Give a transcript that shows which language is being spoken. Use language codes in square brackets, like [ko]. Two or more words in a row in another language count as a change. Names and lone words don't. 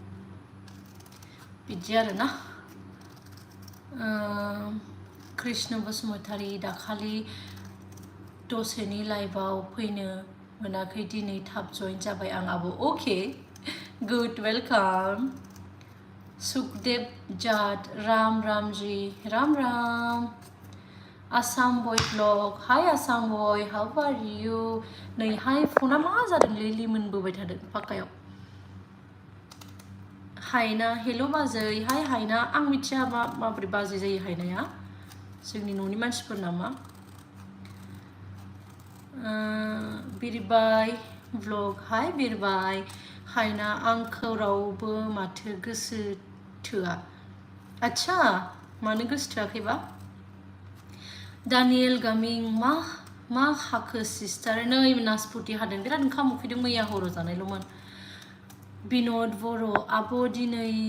[brx] बिदि आरोना कृष्ण बसुमतारी दाखालि दसेनि लाइभआव फैनो मोनाखै दिनै थाब जइन जाबाय आं आब' अके [en] good welcome [brx] सुखदेव जाट राम जी राम आसाम बय ब्लग हाय आसाम बय [en] how are you [brx] नैहाय फना मा जादोंलै लिमोनबोबाय थादों फाक्कायाव हायना हेल' बाजै हाय हायना आं मिथिया माबोरै बाजै जायो हायनाया जोंनि न'नि मानसिफोर नामा बिरबाय ब्लग हाय बिरबाय हायना आंखौ रावबो माथो गोसो थोआ आच्छा मानो गोसो थोआखैबा दानियेल गामिं मा हाखो सिस्टार नै नासपति हादों बिराद ओंखाम उखैदों मैया हराव जानायल'मोन बिन'द बर' आब' दिनै